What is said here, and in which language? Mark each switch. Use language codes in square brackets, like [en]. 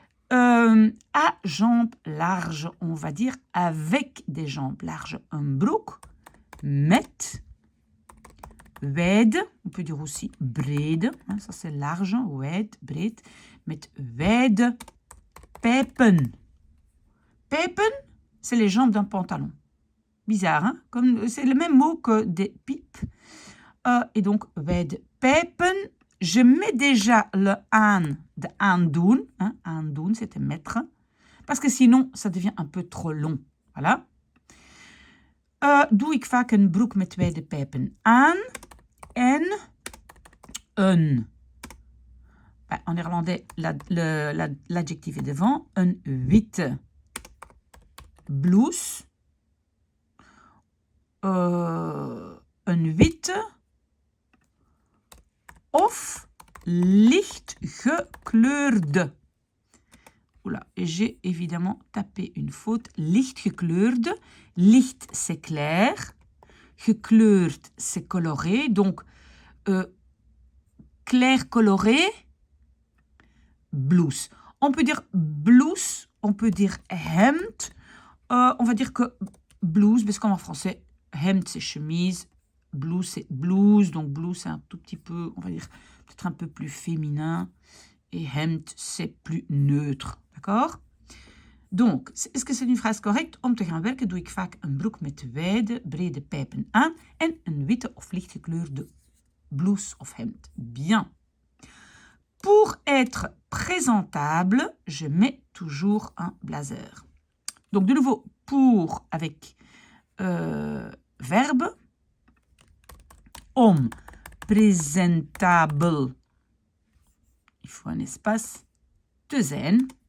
[fr] À jambes larges, on va dire avec des jambes larges, un [nl] broek met wijd, [fr] on peut dire aussi brede, hein, ça c'est large, wijd, breed, [nl] met wijde pijpen. [fr] Pijpen, c'est les jambes d'un pantalon. Bizarre, hein? Comme, c'est le même mot que des pipes. Et donc, [nl] wijde pijpen, [fr] je mets déjà le aan, de aandoen. Hein? Aandoen, c'était mettre. Parce que sinon, ça devient un peu trop long. Voilà. [nl] Doe ik vaak een broek met wijde pijpen aan. En een. [fr] En néerlandais, l'adjectif est devant. [nl] Een witte blouse. Een witte of licht gekleurde. [fr] Oula, j'ai évidemment tapé une faute. Licht gekleurde. Licht, c'est clair. Gekleurd, c'est coloré. Donc, clair coloré, blouse. On peut dire blouse, on peut dire hemd. On va dire que blouse, parce qu'en français, hemd, c'est chemise. Blouse, c'est blouse. Donc, blouse, c'est un tout petit peu, on va dire, peut-être un peu plus féminin. Et hemd, c'est plus neutre. D'accord? Donc, est-ce que c'est une phrase correcte? [nl] Om te gaan werken doe ik vaak een broek met wijde, brede pijpen aan en een witte of lichtgekleurde blouse of hemd. [fr] Bien. Pour être présentable, je mets toujours un blazer. Donc, de nouveau, pour avec verbe. [nl] Om presentable, [fr] il faut un espace, [nl] te zijn.